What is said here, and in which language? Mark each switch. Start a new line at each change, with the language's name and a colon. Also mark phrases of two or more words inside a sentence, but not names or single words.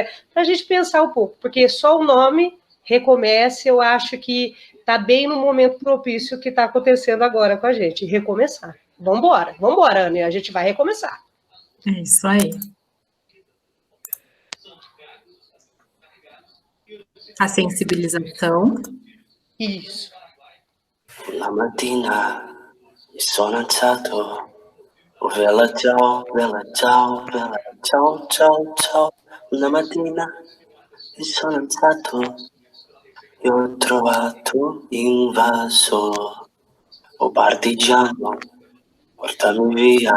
Portuguese: Para a gente pensar um pouco, porque só o nome, Recomece, eu acho que está bem no momento propício que está acontecendo agora com a gente, recomeçar. Vambora, Ana, a gente vai recomeçar. É isso aí. A sensibilização. Isso.
Italian: La mattina mi sono alzato, oh bella ciao, bella ciao, bella ciao, ciao, ciao. Una mattina mi sono alzato e ho trovato invaso, oh partigiano, portami via.